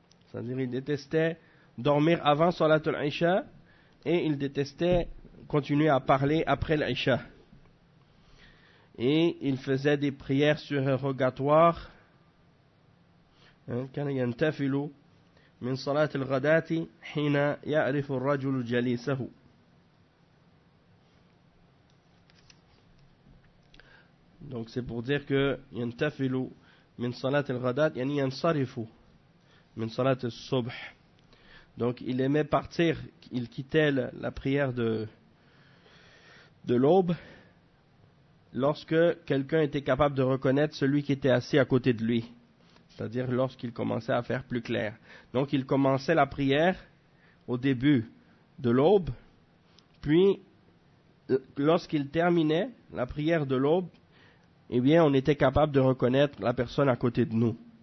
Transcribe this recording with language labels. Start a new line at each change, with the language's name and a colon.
French: C'est-à-dire, il détestait dormir avant Salat al-Isha et il détestait continuer à parler après l'Isha. Et il faisait des prières surérogatoires. Quand il y a un tafilou.
Arabic: من صلاة الغداة حين يعرف الرجل جليسه.
French: Donc c'est pour dire que
Arabic: ينتفل من صلاة الغداة يعني ينصرف من صلاة الصبح.
French: Donc il aimait partir, il quittait la prière de l'aube lorsque quelqu'un était capable de reconnaître celui qui était assis à côté de lui. C'est-à-dire lorsqu'il commençait à faire plus clair. Donc il commençait la prière au début de l'aube, puis lorsqu'il terminait la prière de l'aube, eh bien on était capable de reconnaître la personne à côté de nous.